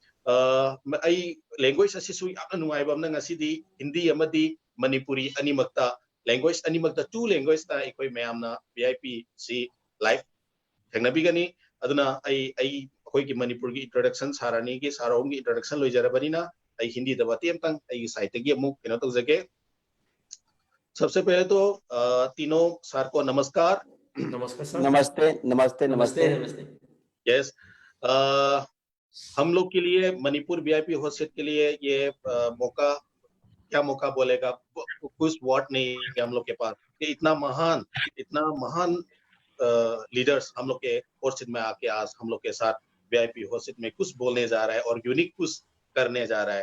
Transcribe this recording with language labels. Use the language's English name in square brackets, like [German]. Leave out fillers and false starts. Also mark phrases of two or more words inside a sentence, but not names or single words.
[Manipuri] ai language asisu yamna nungaiba amna ngasidi Hindi amadi Manipuri animakta language animakta [English] two language [Manipuri] ta ekoi mayamna VIP si live thengnabigani aduna ai khoi ki Manipur gi introduction sarani gi sarong gi introduction loijarabani ai Hindi da bati amtang ai site gi amuk kena to jage. [Hindi] सबसे पहले तो तीनों सर को नमस्कार. नमस्कार सर. नमस्ते नमस्ते नमस्ते नमस्ते. नमस्ते. यस, हम लोग के लिए मणिपुर [English] VIP host set [Hindi] के लिए ये मौका, क्या मौका बोलेगा, कुछ वर्ड नहीं है हम लोग के पास कि इतना महान लीडर्स हम लोग के होस्ट सेट में आके आज हम लोग के साथ [English] VIP host set [Hindi] में कुछ बोलने जा रहा है और यूनिक कुछ करने जा रहा है.